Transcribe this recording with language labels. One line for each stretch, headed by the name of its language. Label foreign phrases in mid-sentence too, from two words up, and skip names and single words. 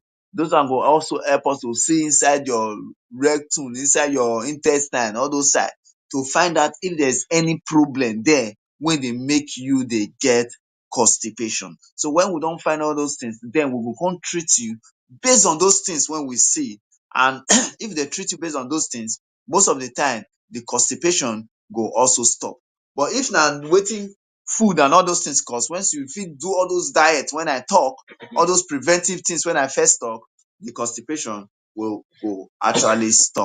Nigerian Pidgin: Those one go also help us to see inside your rectum, inside your intestine, all those side, to find out if there's any problem there wey dey make you dey get constipation. So when we don find all those things, then we go come treat you based on those things wey we see. And if dey treat you based on those things, most of the time the constipation go also stop. But if na wetin food and all those things cause, once you fit do all those diet when I talk, all those preventive things when I first talk, the constipation will actually stop.